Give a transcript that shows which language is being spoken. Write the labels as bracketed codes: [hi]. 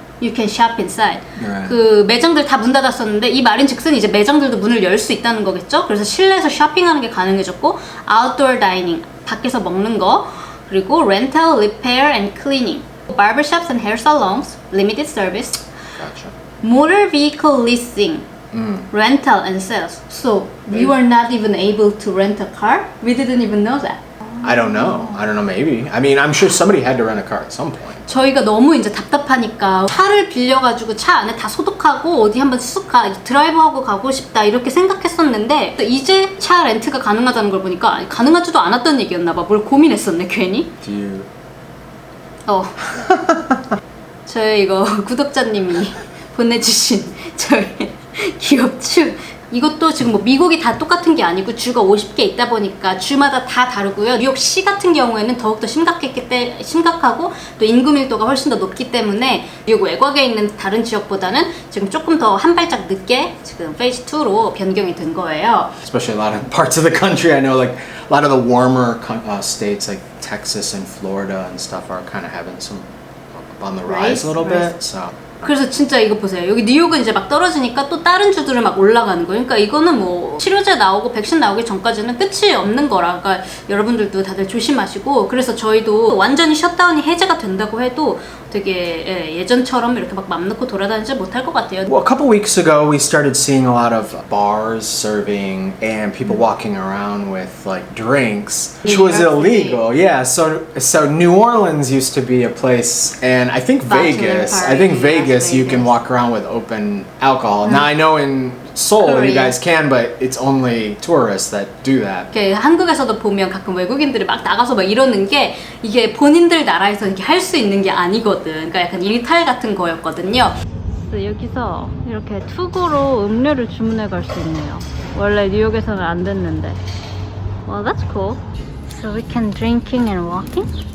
[en] You can shop inside. Right. [ko] 그 매장들 다 문 닫았었는데 이 말인즉슨 이제 매장들도 문을 열 수 있다는 거겠죠. 그래서 실내에서 쇼핑하는 게 가능해졌고 [en] outdoor dining [ko] 밖에서 먹는 거 그리고 [en] rental, repair and cleaning, barbershops and hair salons, limited service, Gotcha. motor vehicle leasing, rental and sales. So we were not even able to rent a car. We didn't even know that. I don't know, maybe. I mean, I'm sure somebody had to rent a car at some point. [ko] 저희가 너무 이제 답답하니까 차를 빌려가지고 차 안에 다 소독하고 어디 한번 쑥 드라이브하고 가고 싶다 이렇게 생각했었는데 이제 차 렌트가 가능하다는 걸 보니까 가능하지도 않았던 얘기였나 봐. 뭘 고민했었네 괜히. Do you... 저희 이거 구독자님이 보내주신 저희 기업축 이것도 지금 뭐 미국이 다 똑같은 게 아니고 주가 50개 있다 보니까 주마다 다 다르고요. 뉴욕시 같은 경우에는 더욱더 심각하고 또 인구 밀도가 훨씬 더 높기 때문에 뉴욕 외곽에 있는 다른 지역보다는 지금 조금 더 한 발짝 늦게 지금 페이즈 2로 변경이 된 거예요. [en] Especially a lot of parts of the country. I know like a lot of the warmer states like Texas and Florida and stuff are kind of having some on the rise a little bit. So [ko] 그래서 진짜 이거 보세요. 여기 뉴욕은 이제 막 떨어지니까 또 다른 주들은 막 올라가는 거예요. 그러니까 이거는 뭐 치료제 나오고 백신 나오기 전까지는 끝이 없는 거라. 그러니까 여러분들도 다들 조심하시고, 그래서 저희도 완전히 셧다운이 해제가 된다고 해도 되게 예전처럼 이렇게 막 맘 놓고 돌아다니지 못할 것 같아요. [en] Well, a couple weeks ago, we started seeing a lot of bars serving and people walking around with like drinks, which was illegal. Yeah, so New Orleans used to be a place, and I think Vegas. I think Vegas, you can walk around with open alcohol. Now I know in Seoul you guys can, but it's only tourists that do that. [ko] 이렇게 한국에서도 보면 가끔 외국인들이 막 나가서 막 이러는 게 이게 본인들 나라에서 이렇게 할 수 있는 게 아니거든. 그러니까 약간 일탈 같은 거였거든요. 여기서 이렇게 투고로 음료를 주문해 갈 수 있네요. 원래 뉴욕에서는 안 됐는데. [en] Well, that's cool. So we can drinking and walking.